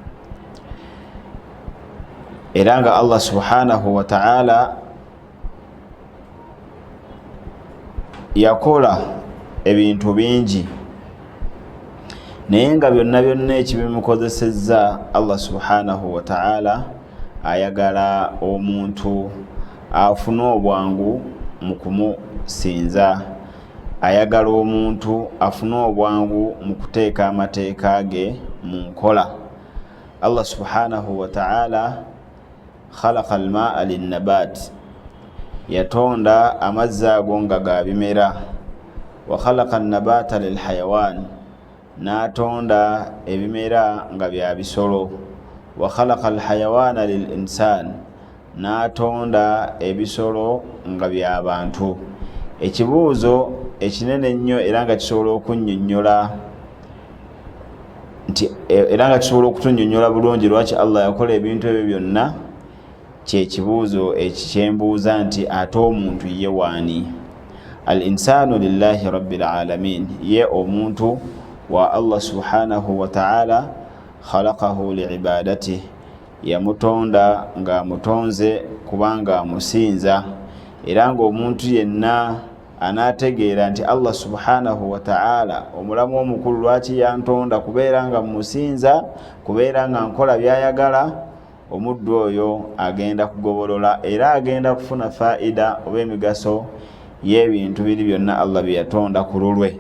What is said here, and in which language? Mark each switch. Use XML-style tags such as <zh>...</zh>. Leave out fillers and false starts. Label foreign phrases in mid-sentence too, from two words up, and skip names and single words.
<lg>Era nga</lg> <ar>الله سبحانه وتعالى</ar> <lg>yakola ebintu bingi, naye nga byonna byonna ekibimukozesezza</lg> <ar>الله سبحانه وتعالى</ar> <lg>ayagala omuntu afune obwangu mu kumusinza, ayagala omuntu afune obwangu mu kuteeka amateeka ge mu nkola.</lg> <ar>الله سبحانه وتعالى خلق الماء للنبات,</ar> <lg>yatonda amazzi ago nga ga bimera.</lg> <ar>وخلق النبات للحيوان,</ar> <lg>n'atonda ebimera nga bya bisolo.</lg> <ar>وخلق الحيوان للإنسان,</ar> <lg>n'atonda ebisolo nga bya bantu. Ekibuuzo ekinene ennyo era nga kisobola okunnyonnyola okutunnyonnyola bulungi lwaki Allah yakola ebintu ebyo byonna, kyekibuuzo ekikyembuuza nti ate omuntu ye waani?</lg> <ar>الإنسان لله رب العالمين,</ar> <lg>ye omuntu wa</lg> <ar>الله سبحانه وتعالى خلقه لعبادته,</ar> <lg>yamutonda nga mutonze kubanga amusinza. Era nga omuntu yenna anaategeera nti</lg> <ar>الله سبحانه وتعالى</ar> <lg>omulamu omukulu lwaki yantonda kubeera nga musinza, kubeera nga nkola byayagala, omuddu oyo agenda kugobolola era agenda kufuna faida oba emigaso y'ebintu biri byonna Allah bye yatonda ku lulwe.</lg>